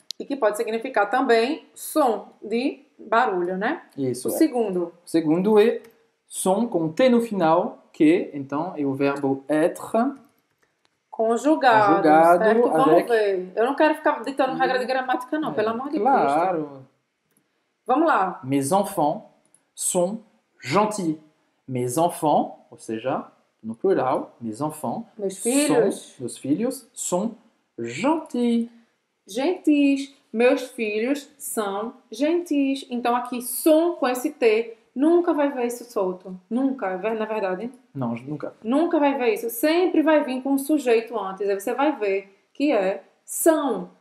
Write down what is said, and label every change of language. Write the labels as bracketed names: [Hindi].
[Portuguese] E que pode significar também som, de barulho, né? Isso. O segundo. O segundo é som com T no final, que então é o verbo être. Conjugado, Conjugado, certo? Vamos [French] avec- [Portuguese] ver. Eu não quero ficar ditando regra de gramática, não, pelo amor de Deus. Claro. Vamos lá. [French] Mes enfants sont gentils. Mes enfants, ou seja, no plural, mes enfants, [Portuguese] Meus filhos, meus filhos, [French] sont gentils. [Portuguese] gentis. Meus filhos são gentis. Então aqui, som com esse T, nunca vai ver isso solto. Nunca, na verdade. Não, nunca. Nunca vai ver isso. Sempre vai vir com um sujeito antes. Aí você vai ver que é são.